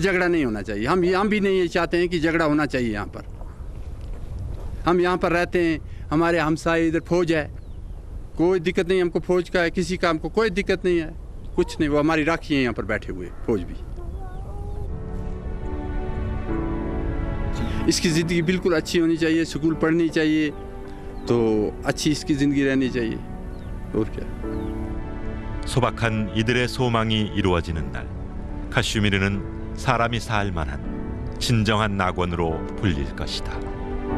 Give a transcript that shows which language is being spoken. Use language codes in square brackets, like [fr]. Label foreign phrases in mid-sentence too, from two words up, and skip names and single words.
[hi] झगड़ा नहीं होना चाहिए हम भी नहीं ये चाहते हैं कि झगड़ा होना चाहिए यहाँ पर हम यहाँ पर रहते हैं हमारे हमसाए इधर फौज है कोई दिक्कत नहीं हमको फौज का है किसी का हमको कोई दिक्कत नहीं है कुछ नहीं वो हमारी राखी है यहाँ पर बैठे हुए फौज भी इसकी ज़िंदगी बिल्कुल अच्छी होनी चाहिए स्कूल पढ़नी चाहिए तो अच्छी इसकी ज़िंदगी रहनी चाहिए और क्या. [ko] 소박한 이들의 소망이 이루어지는 날 카슈미르는 사람이 살 만한 진정한 낙원으로 불릴 것이다.